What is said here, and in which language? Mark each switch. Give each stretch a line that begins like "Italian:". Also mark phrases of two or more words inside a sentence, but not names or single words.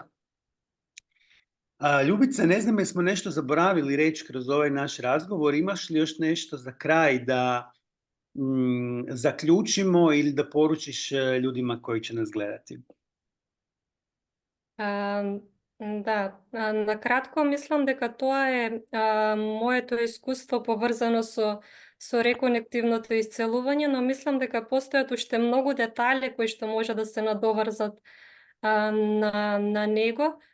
Croatian: Ljubica, ne znam jesmo nešto zaboravili reći kroz ovaj naš razgovor, imaš li još nešto za kraj da zaključimo ili da poručiš ljudima koji će nas gledati?
Macedonian: Да, на кратко мислам дека тоа е моето искуство поврзано со со реконективното исцелување, но мислам дека постојат уште многу детали кои што може да се надоврзат на него.